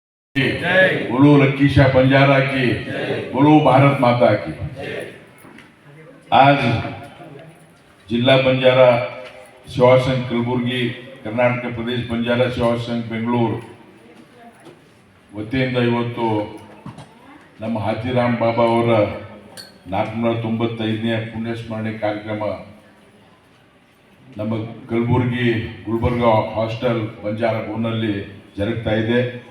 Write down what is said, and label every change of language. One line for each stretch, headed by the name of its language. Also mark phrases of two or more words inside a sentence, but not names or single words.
Hindi: बोलो लकीशा बंजारा की, बोलो भारत माता की।
Kannada: आज जिल्हा बंजारा सेवा संघ कलबुर्गी, कर्नाटक प्रदेश बंजारा सेवा संघ ಬೆಂಗಳೂರು ವತಿಯಿಂದ ಇವತ್ತು ನಮ್ಮ ಹಾತಿರಾಮ್ ಬಾಬಾ ಅವರ 495ನೇ ಪುಣ್ಯ ಸ್ಮರಣೆ ಕಾರ್ಯಕ್ರಮ ನಮ್ಮ ಕಲಬುರ್ಗಿ ಗುಲ್ಬರ್ಗಾ ಹಾಸ್ಟೆಲ್ ಬಂಜಾರ ಭವನದಲ್ಲಿ ಜರುಗ್ತಾ ಇದೆ।